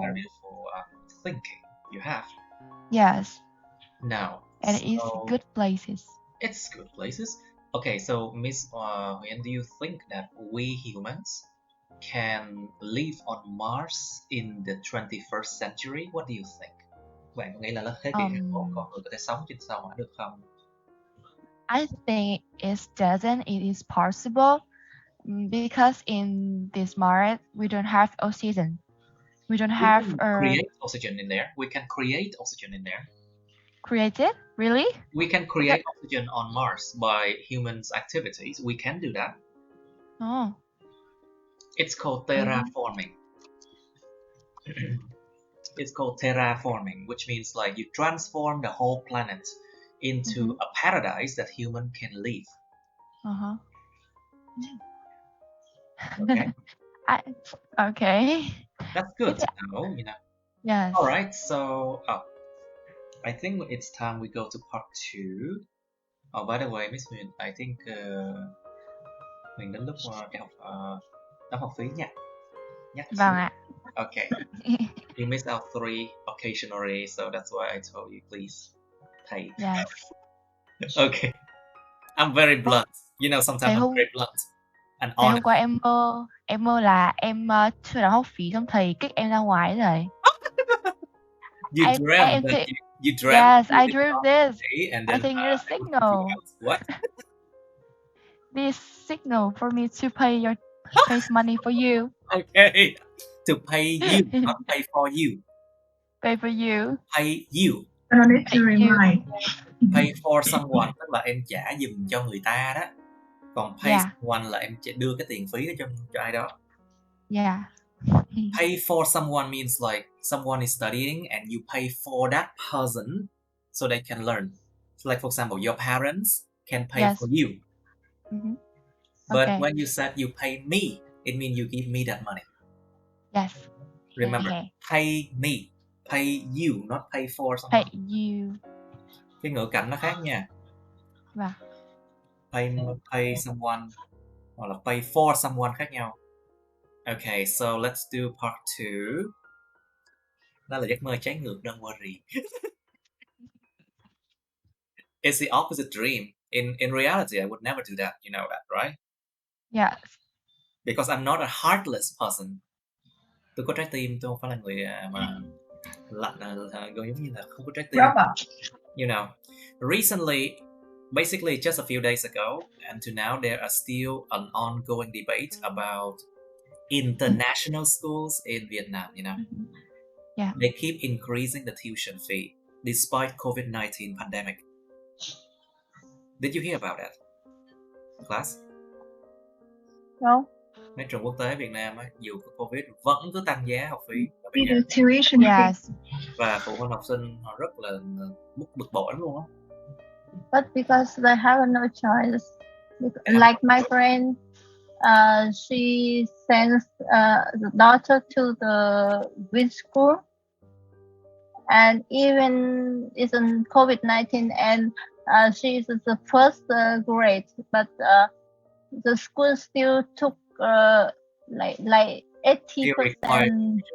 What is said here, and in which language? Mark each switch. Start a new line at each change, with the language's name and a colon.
English: Very beautiful thinking you have. Yes, Now, and it's good places. It's good places. Okay, so Miss Huyền, do you think that we humans can live on Mars in the 21st century? What do you think?
Vietnamese: Bạn có nghĩ là thế kỷ 21 con người có thể sống trên sao Hỏa được không?
English: I think it doesn't. It is possible because in this Mars we don't have oxygen. We don't have create oxygen in there. We can create oxygen in there. Create it? Really? We can create oxygen on Mars by humans' activities. We can do that. Oh. It's called terraforming. It's called terraforming, which means like you transform the whole planet into a paradise that human can live. Okay. Okay. That's good to know, you know. Yes. All right. So, I think it's time we go to part 2. Oh, by the way, Miss Huyền, I think
Vietnamese: Huyền đến lúc đi học đóng học phí nha. Vâng ạ.
English: Okay. You missed out 3 occasionally, so that's why I told you please pay. Yes. Okay. I'm very blunt. You know, sometimes I'm very blunt and honest.
Vietnamese: Hôm qua em mơ là em chưa đóng học phí, xong thầy kích em ra ngoài rồi.
English: You dreamt that you dreamt. Yes, I dreamed this. And then, I think it's a signal. What? This signal for me to pay money for you. Okay. To pay you, not pay for you. Pay for you. Pay you. I don't need to remind. Pay for someone
Vietnamese: tức là em trả giùm cho người ta đó. Còn
English: pay someone
Vietnamese: là em đưa cái tiền phí đó cho ai đó.
English: Yeah. Pay for someone means like someone is studying and you pay for that person so they can learn. So like for example, your parents can pay for you. But when you said you pay me, it means you give me that money. Yes. Remember, pay me, pay you, not pay for someone. Pay you.
Vietnamese: Cái ngữ cảnh nó khác nha. Vâng.
English: Pay someone
Vietnamese: hoặc là
English: pay for someone
Vietnamese: khác nhau.
English: Okay, so let's do part 2.
Vietnamese: Đó là giấc mơ trái ngược,
English: don't worry. It's the opposite dream. In reality, I would never do that. You know that, right? Yes. Because I'm not a heartless person.
Vietnamese: Tôi có trái tim, tôi không phải là người mà lạnh, giống như là không có trái tim.
English: You know, recently, basically just a few days ago, and to now, there are still an ongoing debate about international schools in Vietnam, you know. Yeah. They keep increasing the tuition fee despite COVID-19 pandemic. Did you hear about that, class? No.
Vietnamese: Mấy trường quốc tế Việt Nam á, dù có Covid vẫn cứ tăng giá học phí ở bên
English: See
Vietnamese: nhà.
English: the tuition fee. Yes.
Vietnamese: Và phụ huynh học sinh họ rất là bực bội lắm luôn á.
English: But because they have no choice, like my friend, she sends the daughter to the good school, and even it's in COVID-19, and she is the first grade, but the school still took like 80%